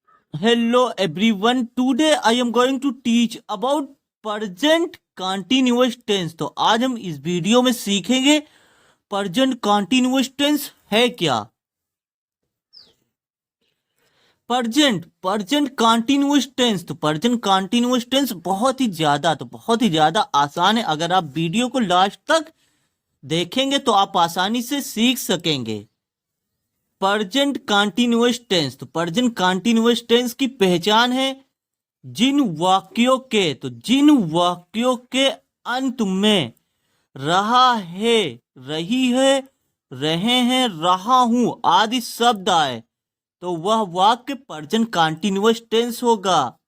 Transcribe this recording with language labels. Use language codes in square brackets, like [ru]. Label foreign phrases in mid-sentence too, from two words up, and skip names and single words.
[en] Hello everyone. Today I am going to teach about present continuous tense. [hi] तो आज हम इस वीडियो में सीखेंगे [en] present continuous tense [hi] है क्या। [en] present continuous tense, [hi] तो [en] present continuous tense [hi] बहुत ही ज्यादा आसान है। अगर आप वीडियो को लास्ट तक देखेंगे तो आप आसानी से सीख सकेंगे। [en] present continuous tense, [hi] तो [en] present continuous tense [hi] की पहचान है जिन वाक्यों के अंत में रहा है, रही है, रहे हैं, रहा हूं आदि शब्द आए तो वह वाक्य [en] present continuous tense [hi] होगा।